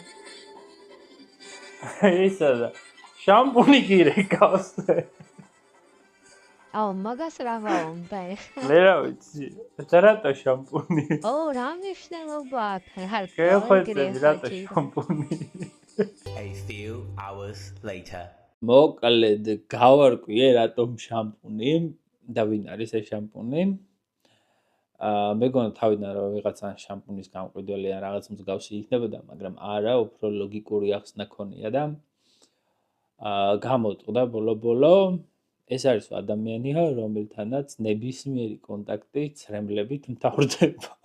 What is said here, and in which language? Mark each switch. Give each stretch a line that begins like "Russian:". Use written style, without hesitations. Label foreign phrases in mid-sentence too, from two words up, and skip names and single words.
Georgian: ისა და შამპუნი გირეკავს. მაგას რა ვაუნდა ეხლა? მე რა ვიცი. რატო შამპუნი? რა მნიშვნელობა აქვს? გეხვეწები რატო შამპუნი?
English: A few hours later.
Georgian: მოკლედ გავარკვიე რატომ შამპუნი და ვინ არის ეს შამპუნი. მეგონა თავიდან რომ ვიღაცა შამპუნის გამყიდველი ან რაღაც მსგავსი იქნებოდა, მაგრამ არა, უფრო ლოგიკური ახსნა ქონია და გამოტყდა ბოლო-ბოლო ეს არის ადამიანია, რომელთანაც ნებისმიერი კონტაქტი ცრემლებით მთავრდება.